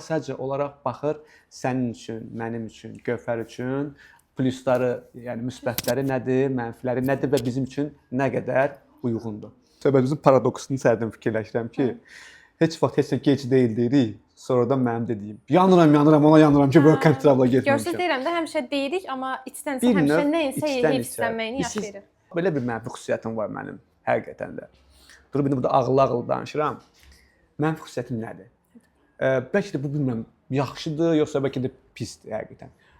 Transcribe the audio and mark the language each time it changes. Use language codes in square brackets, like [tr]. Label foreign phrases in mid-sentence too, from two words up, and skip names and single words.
[az] Sadəcə olaraq baxır sənin üçün, mənim üçün, Gövhər üçün plusları, yəni müsbətləri nədir, mənfiləri nədir və bizim üçün nə qədər uyğundur. Söhbətimizin paradoksunu sərdən fikirləşirəm ki, heç vaxt heç gec deyil deyirik. Sonradan mənim dediyim. Yanıram, ona yanıram ki, work and travel-a getməmişəm. Görsəz deyirəm də həmişə deyirik, amma içdənsə həmişə nə isə yeyib istənməyini yaşayırıq. Belə bir mənfi xüsusiyyətim var mənim, həqiqətən də. Durub indi burada ağıl-ağıl danışıram. Mənfi xüsusiyyətim nədir? Bəlkə də bu bilmirəm, yaxşıdır, yoxsa bəlkə də pisdir həqiqətən.